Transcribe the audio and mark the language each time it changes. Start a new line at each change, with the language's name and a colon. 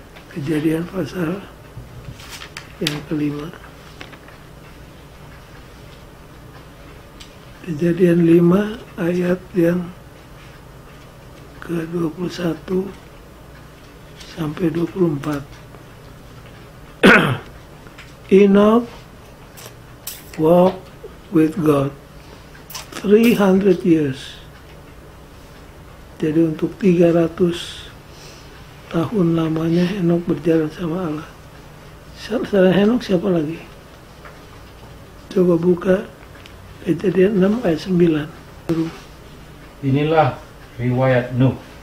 Indonesian: Kejadian pasal yang ke-5. Kejadian 5 ayat yang ke-21 sampai 24.
English: Enoch walked with God 300 years.
Indonesian: Jadi untuk 300 tahun lamanya Henok berjalan sama Allah. Selain Henok siapa lagi? Coba buka Kejadian 6 ayat 9. Inilah riwayat Nuh.